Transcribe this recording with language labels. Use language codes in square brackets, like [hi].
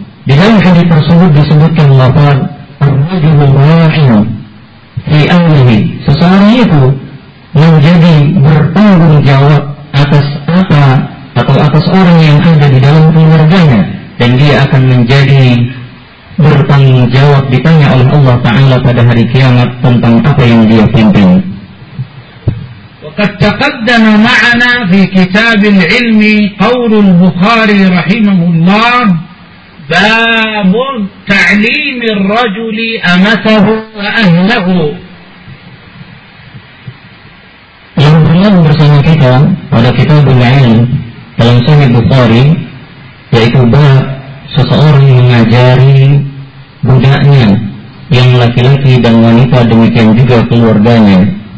[id] Di dalam hadis tersebut disebutkan lafaz [ar] ar-rajulu ra'in fi amrihi, [id] seseorang itu menjadi bertanggung jawab atas apa atau atas orang yang ada di dalam keluarganya, dan dia akan menjadi bertanggung jawab ditanya oleh Allah Ta'ala pada hari kiamat tentang apa yang dia pimpin. [ar] قد تقدم معنا في كتاب العلم قول البخاري رحمه الله باب تعليم الرجل أمته وأهله. [id] yang berlalu bersama kita pada kitab العلم dalam sahih Bukhari yaitu bab seseorang mengajari budaknya yang laki-laki dan wanita, demikian juga keluarganya.